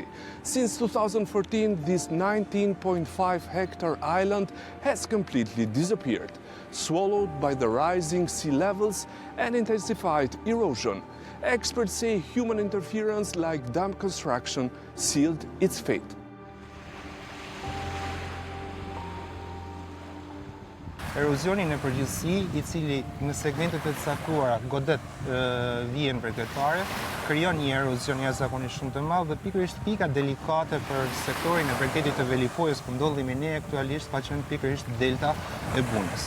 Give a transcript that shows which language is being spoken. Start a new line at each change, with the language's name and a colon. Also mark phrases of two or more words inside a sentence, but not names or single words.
English: Since 2014, this 19.5-hectare island has completely disappeared, swallowed by the rising sea levels and intensified erosion. Experts say human interference like dam construction sealed its fate.
Albanian: Erozioni në përgjithësi, I cili në segmentet e caktuara godet vjen prekatare, krijon një erozion jashtëzakonisht shumë të madh dhe pikërisht pika delikate për sektorin e përketit të Velipojës ku ndodhemi ne aktualisht ka qenë pikërisht delta e Bunës.